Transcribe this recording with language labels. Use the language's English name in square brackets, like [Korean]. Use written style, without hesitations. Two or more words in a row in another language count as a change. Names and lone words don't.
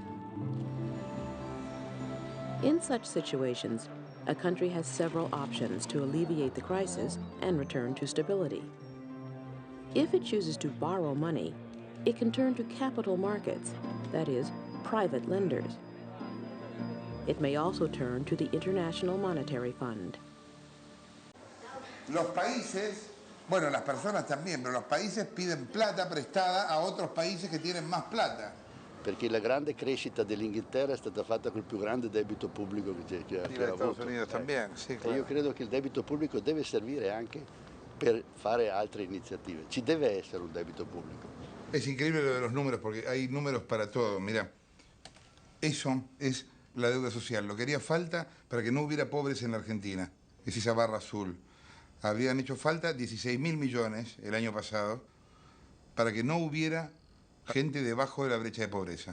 [English] In such situations, a country has several options to alleviate the crisis and return to stability. If it chooses to borrow money, it can turn to capital markets, that is, private lenders. It may also turn to the International Monetary Fund. [Spanish] Los países, bueno, las personas también, pero los países piden plata prestada a otros países que tienen más plata. [Italian] Perché la grande crescita dell'Inghilterra è stata fatta col più grande debito pubblico che ha [Spanish] Estados [Italian] avuto. [Spanish] Unidos también, sí, claro. [Italian] E io credo che il debito pubblico deve servire anche per fare altre iniziative. Ci deve essere un debito pubblico. [Spanish] Es increíble lo de los números, porque hay números para todo. Mira, eso es la deuda social. Lo que haría falta para que no hubiera pobres en la Argentina es esa barra azul. Habrían hecho falta 16.000 millones el año pasado para que no hubiera gente debajo de la brecha de pobreza.